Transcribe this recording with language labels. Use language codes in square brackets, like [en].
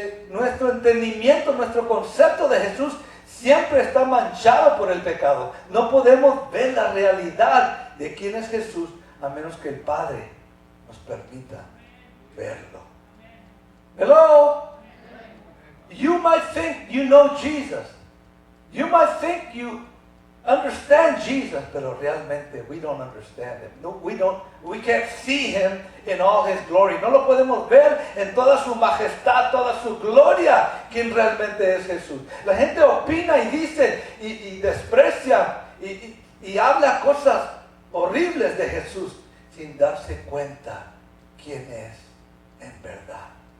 [es] Nuestro entendimiento, nuestro concepto de Jesús siempre está manchado por el pecado. No podemos ver la realidad de quién es Jesús a menos que el Padre nos permita verlo. [en] Hello? You might think you know Jesus. You might think you understand Jesus, pero realmente we don't understand him. No, we can't see him in all his glory. [es] No lo podemos ver en toda su majestad, toda su gloria, quien realmente es Jesús. La gente opina y dice y desprecia y habla cosas horribles de Jesús sin darse cuenta quién es en verdad.